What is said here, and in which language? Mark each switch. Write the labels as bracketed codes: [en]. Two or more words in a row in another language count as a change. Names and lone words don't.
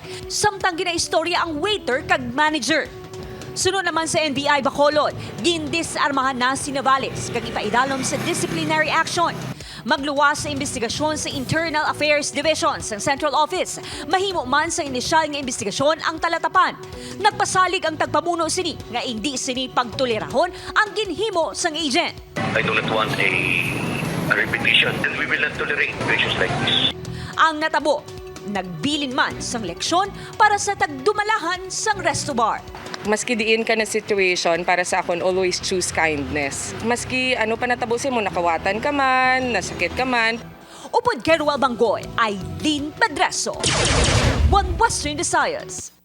[hil] Samtang ginaistorya ang waiter kag manager. Sunod naman sa NBI Bacolod, gindisarmahan na si Navales kag ipaidalom sa disciplinary action. Magluwas sa investigasyon sa Internal Affairs Division sa Central Office. Mahimo man sa inisyal nga investigasyon ang talatapan. Nagpasalig ang tagpamuno sini nga hindi sini pagtolerahon ang ginhimo sang agent. [en] I do not want a repetition, and we will not tolerate situations like this. [hil] Ang natabo, nagbilin man sang leksyon para sa tagdumalahan sang resto bar. Maski diin ka na situation, para sa akon, [en] always choose kindness. [hil] Maski ano pa natabusin mo, nakawatan ka man, nasakit ka man. Upod kay Ruel Bangoy, Aileen Pedreso, One Western Visayas.